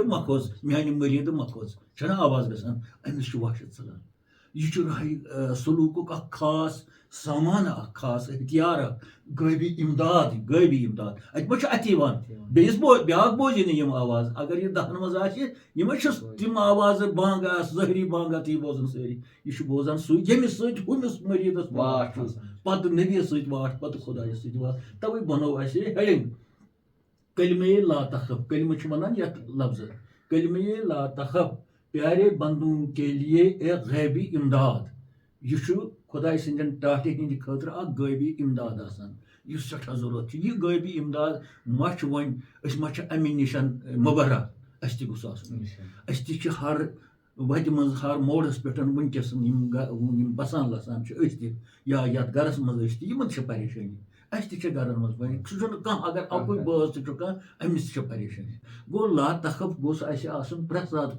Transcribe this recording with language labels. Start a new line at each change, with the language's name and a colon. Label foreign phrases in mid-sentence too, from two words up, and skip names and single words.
Kashmiri: مہ کھوژ میانہِ مٔریٖدٕ مہ کھوژ چھَنہ آواز گژھان أمِس چھُ وحشت ژَلان یہِ چھُ راہہِ سلوٗکُک اکھ خاص سامانہٕ اکھ خاص ہتھیار اکھ غٲبی اِمداد اَتہِ ما چھُ اَتھِ یِوان بیٚیِس بیٛاکھ بوزی نہٕ یِم آواز اگر یہِ دہن منٛز آسہِ یہِ ما چھُس تِم آوازٕ بانٛگ آسہٕ ظٲہری بانٛگ آسہٕ یہِ بوزان سٲری یہِ چھُ بوزان سُے ییٚمِس سۭتۍ ہُمِس مٔریٖدَس واٹھ چھُ پَتہٕ نبیَس سۭتۍ واٹھ پَتہٕ خۄدایَس سۭتۍ واٹھ تَوَے بَنوو اَسہِ ہیڈِنٛگ کلمے
Arabic: لا تخف
Kashmiri: کلمہٕ چھِ وَنان یَتھ لفظہٕ کلمے
Arabic: لا تخف
Urdu: پیارے بندوں کے لیے ایک غیبی امداد
Kashmiri: یہِ چھُ خۄداے سٕنٛدٮ۪ن ٹاٹھہِ ہِنٛدِ خٲطرٕ اکھ غٲبی اِمداد آسان یُس سٮ۪ٹھاہ ضروٗرت چھُ یہِ غٲبی اِمداد ما چھُ وۄنۍ أسۍ ما چھِ اَمہِ نِش مُبرہ اَسہِ تہِ گوٚژھ آسُن أسۍ تہِ چھِ ہر وَتہِ منٛز ہر موڈَس پٮ۪ٹھ وٕنکیٚس یِم بَسان لَسان چھِ أسۍ تہِ یا یَتھ گرَس منٛز أسۍ تہِ یِمن تہِ چھِ پریشٲنی اَسہِ تہِ چھِ گرن منٛز سُہ چھُنہٕ کانٛہہ اگر اَکُے بٲژ تہِ چھُ کانٛہہ أمِس تہِ چھِ پریشٲنی گوٚو
Arabic: لا تخف
Kashmiri: گوٚژھ اَسہِ آسُن پرٛٮ۪تھ ساتہٕ